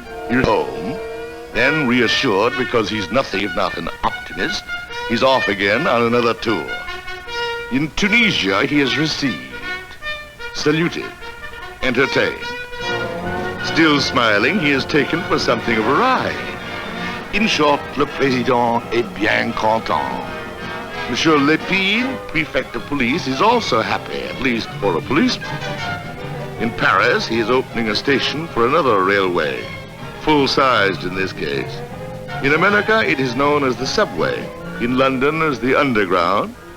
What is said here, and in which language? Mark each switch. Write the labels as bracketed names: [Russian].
[English] He's home, then reassured because he's nothing if not an optimist, he's off again on another tour. In Tunisia, he is received, saluted, entertained. Still smiling, he is taken for something of a ride. In short, [French] le président est bien content. [English] Monsieur Lépine, prefect of police, is also happy, at least for a policeman. In Paris, he is opening a station for another railway, full-sized in this case. In America, it is known as the subway. In London, as the underground.